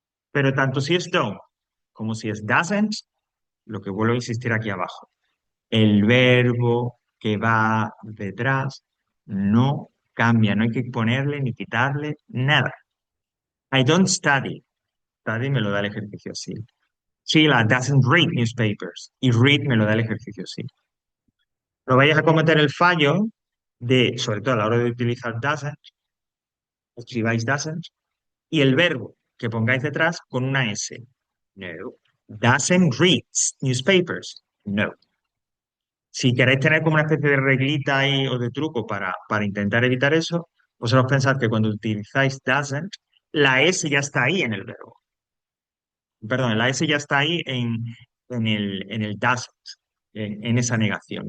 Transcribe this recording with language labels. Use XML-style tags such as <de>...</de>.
<es>Pero tanto si es don't como si es doesn't, lo que vuelvo a insistir aquí abajo, el verbo que va detrás no cambia, no hay que ponerle ni quitarle nada.</es> <en>I don't study.</en> <es>Study me lo da el ejercicio así.</es> <en>Sheila doesn't read newspapers.</en> <es>Y read me lo da el ejercicio así. No vayas a cometer el fallo de, sobre todo a la hora de utilizar doesn't, escribáis doesn't, y el verbo que pongáis detrás con una S. No.</es> <en>Doesn't read newspapers.</en> <es>No. Si queréis tener como una especie de reglita ahí o de truco para intentar evitar eso, vosotros pensad que cuando utilizáis doesn't, la S ya está ahí en el verbo. Perdón, la S ya está ahí en el doesn't, en esa negación.</es>